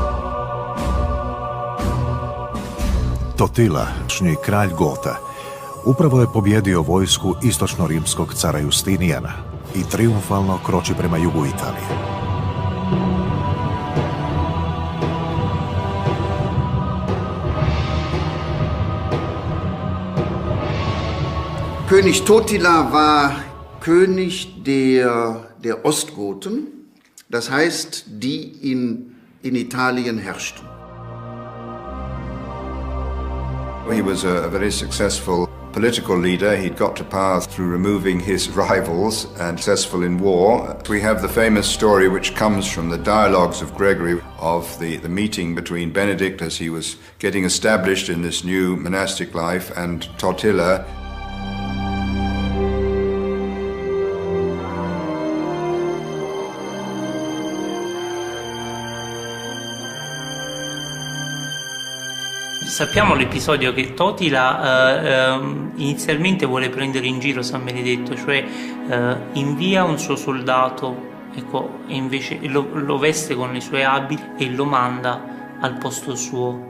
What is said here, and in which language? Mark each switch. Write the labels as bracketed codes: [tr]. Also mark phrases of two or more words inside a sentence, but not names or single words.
[hr] Totila, čni kralj Gota, upravo je pobjedio vojsku istočno-rimskog cara Justinijana i triumfalno kroči prema jugu Italije. [de] König Totila war König der Ostgoten, das heißt, die in Italien herrschten. [en] He was a very successful political leader. He'd got to power through removing his rivals and successful in war. We have the famous story which comes from the dialogues of Gregory of the meeting between Benedict as he was getting established in this new monastic life and Totila. [it] Sappiamo l'episodio che Totila inizialmente vuole prendere in giro San Benedetto, cioè invia un suo soldato, ecco, e invece lo veste con i suoi abiti e lo manda al posto suo.